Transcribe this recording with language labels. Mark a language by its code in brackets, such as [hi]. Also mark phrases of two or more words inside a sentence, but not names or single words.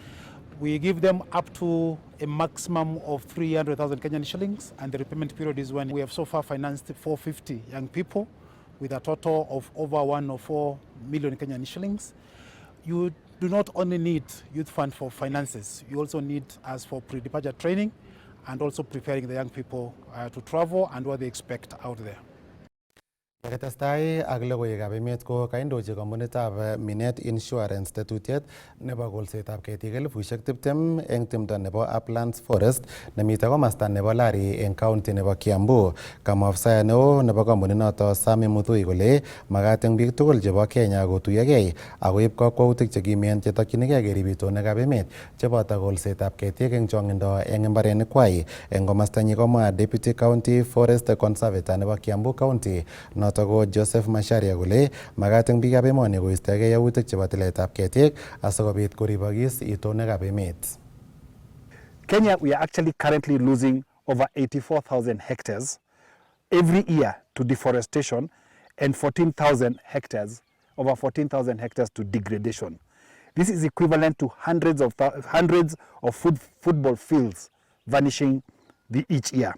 [en] We give them up to a maximum of 300,000 Kenyan shillings, and the repayment period is when we have so far financed 450 young people with a total of over 1.4 million Kenyan shillings. You do not only need Youth Fund for finances, you also need us for pre-departure training and also preparing the young people to travel and what they expect out there. [kln] Ketestai ak logoiwekab emet ko kaindochi kompunitab Minet Insurance tetutiet nebo kolsetab ketik 20,000 eng timdo nebo Uplands Forest nemite komasta nebo Lari eng county nebo Kiambu. Kamwa afisa neo nebo kompuninoto Sami Muthui kole magat eng biik tugul chebo Kenya kotuyogei akoib kakwautik chekimen chetokchinigei kerib itonwekab emet cheboto kolsetab ketik eng chongindo eng imbarenikwai. Eng komastanyi komwa [en] Deputy County Forest Conservator [kln] nebo Kiambu County ko Joseph Masharia kole magat eng biikab emoni koistogei yautik chebo tiletab ketik asikobit koribokis itonwekab emet. [en] Kenya, we are actually currently losing over 84,000 hectares every year to deforestation and 14,000 hectares, over 14,000 hectares to degradation. This is equivalent to hundreds of football fields vanishing each year.